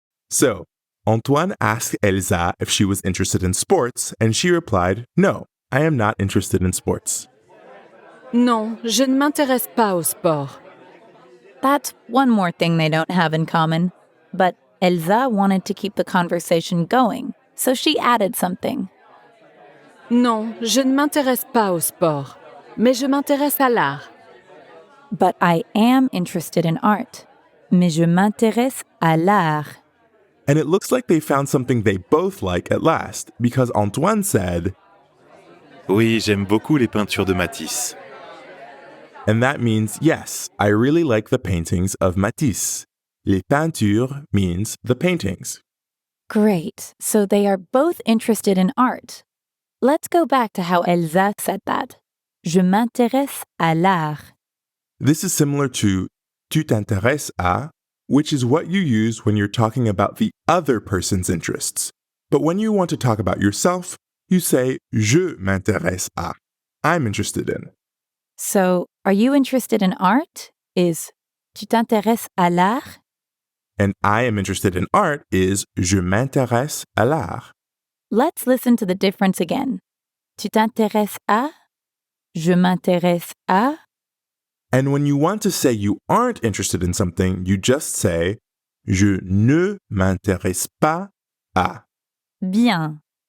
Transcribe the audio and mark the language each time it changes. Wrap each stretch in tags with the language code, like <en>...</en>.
<en>So, Antoine asked Elsa if she was interested in sports, and she replied, No, I am not interested in sports.</en> <fr>Non, je ne m'intéresse pas au sport.</fr> <en>That's one more thing they don't have in common. But Elsa wanted to keep the conversation going, so she added something.</en> <fr>Non, je ne m'intéresse pas au sport, mais je m'intéresse à l'art.</fr> <en>But I am interested in art.</en> <fr>Mais je m'intéresse à l'art.</fr> <en>And it looks like they found something they both like at last, because Antoine said,</en> <fr>Oui, j'aime beaucoup les peintures de Matisse.</fr> <en>and that means, yes, I really like the paintings of Matisse.</en> <fr>Les peintures</fr> <en>means the paintings. Great, so they are both interested in art. Let's go back to how Elsa said that.</en> <fr>Je m'intéresse à l'art.</fr> <en>This is similar to</en> <fr>tu t'intéresses à,</fr> <en>which is what you use when you're talking about the other person's interests. But when you want to talk about yourself, you say</en> <fr>je m'intéresse à.</fr> <en>I'm interested in. So, are you interested in art?</en> <fr>Is tu t'intéresses à l'art?</fr> <en>And I am interested in art is</en> <fr>je m'intéresse à l'art.</fr> <en>Let's listen to the difference again.</en> <fr>Tu t'intéresses à? Je m'intéresse à?</fr> <en>And when you want to say you aren't interested in something, you just say</en> <fr>je ne m'intéresse pas à. Bien.</fr>